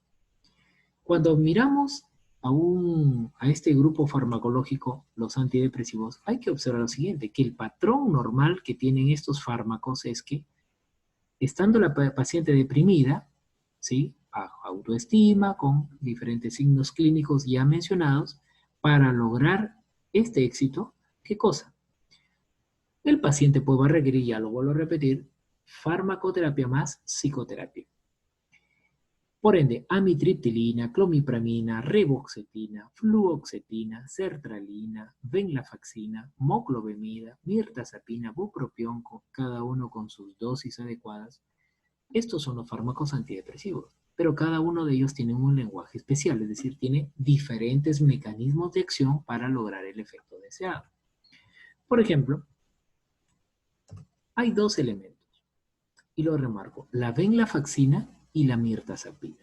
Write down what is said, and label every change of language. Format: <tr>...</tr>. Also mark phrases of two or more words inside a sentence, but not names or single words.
<es>Cuando miramos a este grupo farmacológico, los antidepresivos, hay que observar lo siguiente, que el patrón normal que tienen estos fármacos es que, estando la paciente deprimida, ¿sí?, bajo autoestima, con diferentes signos clínicos ya mencionados, para lograr este éxito, ¿qué cosa? El paciente puede requerir, ya lo vuelvo a repetir, farmacoterapia más psicoterapia. Por ende, amitriptilina, clomipramina, reboxetina, fluoxetina, sertralina, venlafaxina, moclobemida, mirtazapina, bupropión, cada uno con sus dosis adecuadas. Estos son los fármacos antidepresivos, pero cada uno de ellos tiene un lenguaje especial, es decir, tiene diferentes mecanismos de acción para lograr el efecto deseado. Por ejemplo, hay dos elementos, y lo remarco: la venlafaxina y la mirtazapina.</es>